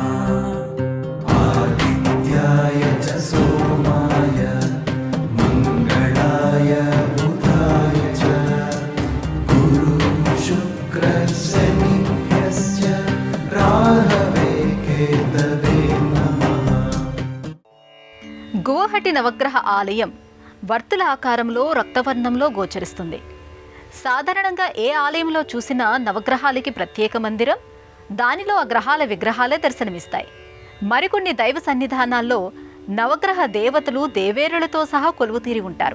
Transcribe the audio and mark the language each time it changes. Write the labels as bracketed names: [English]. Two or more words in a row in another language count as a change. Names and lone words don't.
[Sanskrit] आदित्याय च सोमाय मंगलाय बुधाय च गुरु शुक्र शनिभ्यश्च राहवे केतवे नमः. [Telugu] గువహటి నవగ్రహ ఆలయం వర్తుల ఆకారంలో రక్తవర్ణంలో గోచరిస్తుంది. సాధారణంగా ఏ ఆలయంలో చూసినా నవగ్రహాలకి ప్రత్యేక మందిరం, దానిలో ఆ గ్రహాల విగ్రహాలే దర్శనమిస్తాయి. మరికొన్ని దైవ సన్నిధానాల్లో నవగ్రహ దేవతలు దేవేరులతో సహా కొలువుతీరి ఉంటారు.